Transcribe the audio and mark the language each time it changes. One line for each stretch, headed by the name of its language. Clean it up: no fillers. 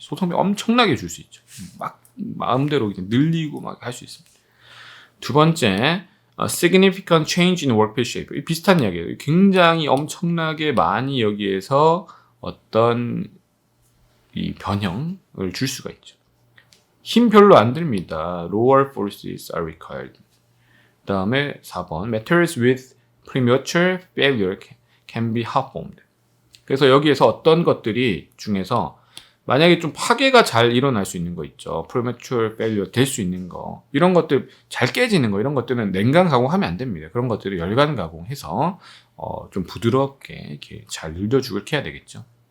Korean: 소성 변형 엄청나게 줄 수 있죠. 막 마음대로 늘리고 막 할 수 있습니다. 두 번째,
English: significant change in workpiece shape.
Korean: 비슷한 이야기예요. 굉장히 엄청나게 많이 여기에서 어떤 이 변형을 줄 수가 있죠. 힘 별로 안 듭니다.
English: Lower forces are required.
Korean: 그 다음에 4번,
English: materials with premature failure can be hot formed.
Korean: 그래서 여기에서 어떤 것들이 중에서 만약에 좀 파괴가 잘 일어날 수 있는 거 있죠. premature failure 될 수 있는 거. 이런 것들 잘 깨지는 거 이런 것들은 냉간 가공하면 안 됩니다. 그런 것들을 열간 가공해서 좀 부드럽게 이렇게 잘 늘려주고 해야 되겠죠.